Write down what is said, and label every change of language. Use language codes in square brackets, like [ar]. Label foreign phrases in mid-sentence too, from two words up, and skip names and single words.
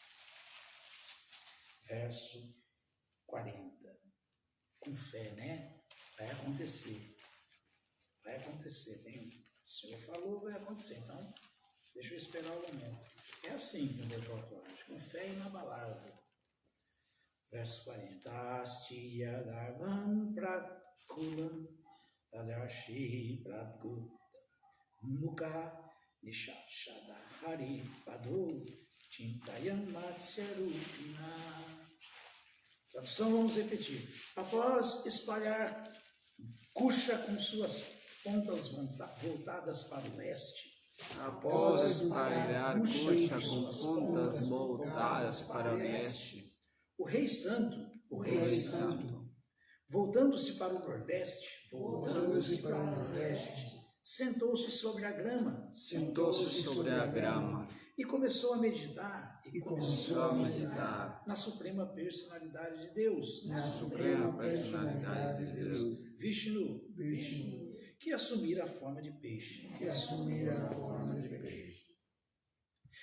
[pt] Verso 40. Com fé, né? Vai acontecer. Vai acontecer. Bem, o Senhor falou, vai acontecer. Então, deixa eu esperar o momento. É assim que o devoto age, com fé inabalável. Verso 40. [sa] आस्तीर्य दर्भान् प्राक्कूलान् राजर्षिः प्रागुदङ्मुखः निषसाद हरेः पादौ चिन्तयन् मत्स्यरूपिणः. [pt] Tradução, vamos repetir. Após espalhar Kusha com suas pontas voltadas para o leste, após espalhar Kusha com pontas voltadas para o leste, o rei santo, voltando-se para o nordeste, sentou-se sobre a grama, e começou a meditar, na Suprema Personalidade de Deus, Vishnu, que assumira a forma de peixe.